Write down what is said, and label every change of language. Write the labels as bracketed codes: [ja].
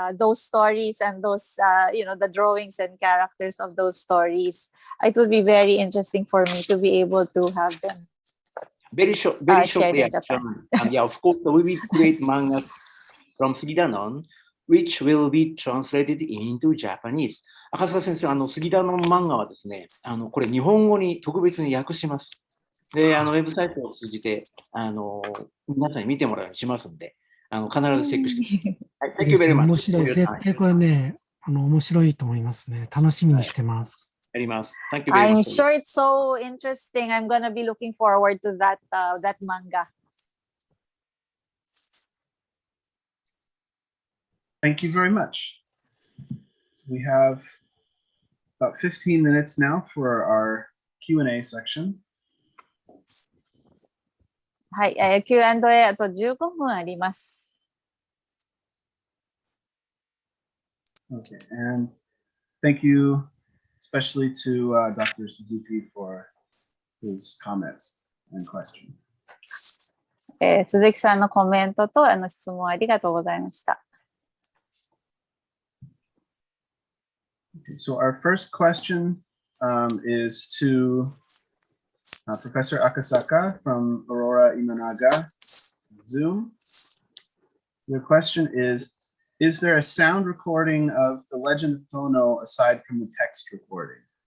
[en] Those stories and those the drawings and characters of those stories. It would be very interesting for me to be able to have them. Very shortly, in Japan. And yeah, of course, we will create manga from Sugidanun, which will be translated into Japanese. [ja] 赤坂先生、杉田の漫画はですね、これ日本語に特別に訳します。で、ウェブサイトを通じて、皆さんに見てもらうようにしますんで、必ずチェックしてください。 [en] Thank you very much. [ja] 面白い。絶対これね、面白いと思いますね。楽しみにしてます。やります。 [en] Thank you very much. I'm sure it's so interesting. I'm gonna be looking forward to that manga. Thank you very much. We have about 15 minutes now for our Q&A section. [ja] はい、Q&A あと15分あります。 [en] Okay, and thank you especially to Dr. Suzuki for his comments and questions. [ja] 鈴木さんのコメントと質問ありがとうございました。 [en] Okay, so our first question is to Professor Akasaka from Aurora Imanaga, Zoom. The question is there a sound recording of the Legend of Tono aside from the text recording?